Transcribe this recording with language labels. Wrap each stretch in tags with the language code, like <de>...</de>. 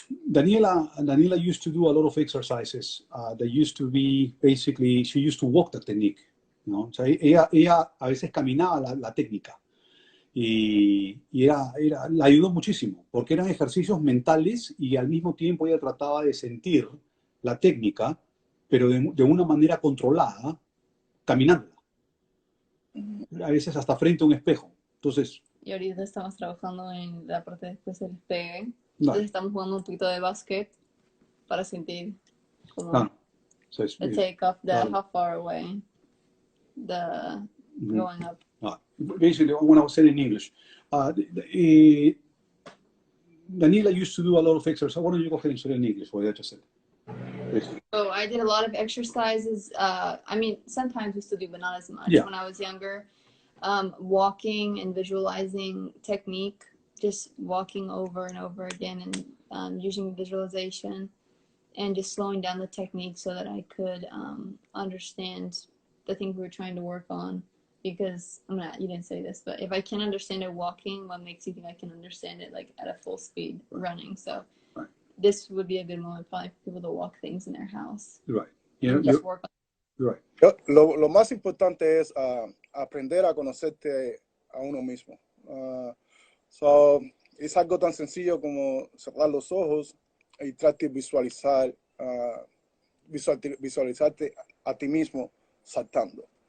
<en>Daniela used to do a lot of exercises that used to be basically, she used to walk the technique,</en> <es>¿no? O sea, ella a veces caminaba la técnica y la ayudó muchísimo porque eran ejercicios mentales y al mismo tiempo ella trataba de sentir la técnica, pero de una manera controlada, caminándola. A veces hasta frente a un espejo. Entonces, y ahorita estamos trabajando en la parte después del despegue. No. Entonces estamos jugando un poquito de básquet para sentir como</es> <en>so the take-off, how far away, Mm-hmm. going up. Basically, when I was saying in English, Daniela used to do a lot of exercises. Why don't you go ahead and say it in English, what I just said? So I did a lot of exercises. I mean, sometimes we still do, but not as much. Yeah. When I was younger, walking and visualizing technique, just walking over and over again and using visualization and just slowing down the technique so that I could understand the things we were trying to work on. Because, you didn't say this, but if I can understand it walking, what makes you think I can understand it like at a full speed running? So this would be a good moment probably for people to walk things in their house. Right. Just work on. Right.</en> <es>Lo más importante es aprender a conocerte a uno mismo. So, es algo tan sencillo como cerrar los ojos y tratar de visualizarte a ti mismo saltando.</es>